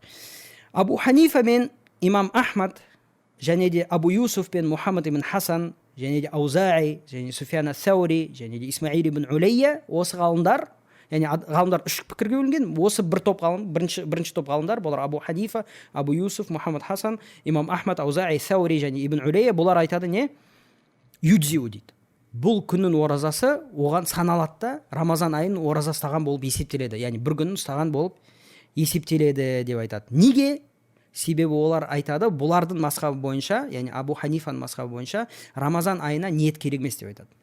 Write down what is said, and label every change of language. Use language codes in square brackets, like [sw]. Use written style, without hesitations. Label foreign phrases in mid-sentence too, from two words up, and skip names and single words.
[kk] Абу Ханифа мен имам Ахмад және де Абу Юсуф пен Мухаммад ибн Хасан және де Аузаи және Суфиян ас-Саури және де Исмаил ибн Улейя, осы ғалымдар, яғни ғалымдар үш пікірге бөлінген. Осы бір топ ғалым, бірінші топ ғалымдар, бұлар Абу Ханифа, Абу Юсуф, Мухаммад Хасан, имам Ахмад, Аузаи, Саури және ибн Улейя, бұлар айтады не? Юджиу дейді. Бұл күннің оразасы оған саналады да, Рамазан айын ораза ұстаған болып есептеледі. Яғни бір күнін ұстаған болып есептеледі деп айтады. Неге? Себебі олар айтады, бұлардың мазхабы бойынша, яғни Абу Ханифаның мазхабы бойынша Рамазан айына ниет керек емес деп айтады.